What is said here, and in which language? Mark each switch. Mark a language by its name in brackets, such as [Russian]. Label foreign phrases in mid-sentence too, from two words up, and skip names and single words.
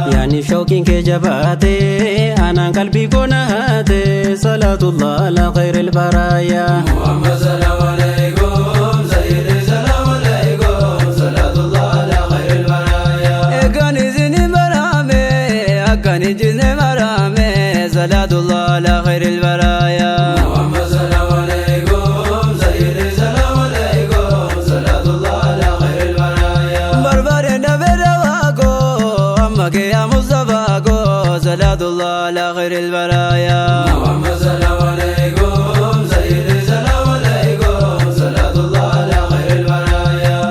[Oromo] Yaani shawqiin kee jabaate, anaan qalbii koo na haate, [Arabic] صلاة الله على خير البرايا. محمد سلام عليكم، سيدي سلام عليكم، صلاة الله على خير البرايا. [Oromo] Egaan isin baraame, akkan Jizne marame, [Arabic] صلاة الله على خير البرايا. محمد سلام عليكم، سيدي سلام عليكم، صلاة الله على خير البرايا. [Oromo] Barbare nabi dawa ko, amma ke ya Mustafa ko, [Arabic] صلاة الله على خير البرايا. محمد سلام عليكم، سيدي سلام عليكم، صلاة الله على خير البرايا.